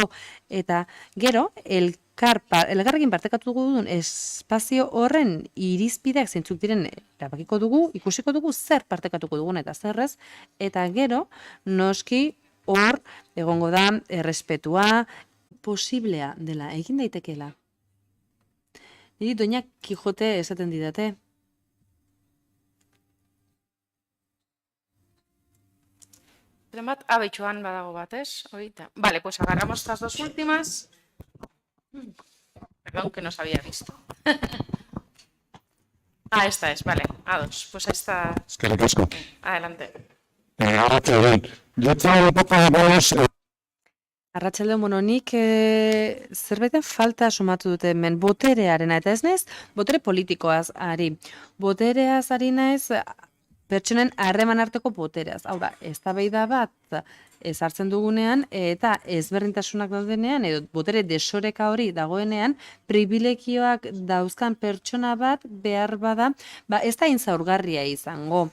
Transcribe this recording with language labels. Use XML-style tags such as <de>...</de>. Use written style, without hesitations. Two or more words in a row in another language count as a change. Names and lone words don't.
<eu>Eta gero, elkarrekin partekatu dugun espazio horren irizpideak zeintzuk diren erabakiko dugu, ikusiko dugu zer partekatuko dugun eta zerrez, eta gero, noski hor egongo da errespetua, posiblea dela, egin daitekeela. Niri Doña Kijote esaten didate. Bat, abetxuan badago bat, ez?</eu> <es>Vale, pues agarramos estas dos últimas. Perdón, que no se había visto. Esta es, vale, A2. Pues esta...</es> <eu>Eskerrik asko.</eu> <es>Adelante. Yo tengo un poco de voz...</es> <eu>Arratsaldeon, nik zerbaiten falta sumatu dute hemen boterearena, eta ez naiz botere politikoaz ari. Botereaz ari naiz pertsonen harreman arteko botereaz. Hau da, eztabaida bat ezartzen dugunean eta ezberdintasunak daudenean edo botere desoreka hori dagoenean pribilegioak dauzkan pertsona bat behar bada, ez da zaurgarria izango.</eu>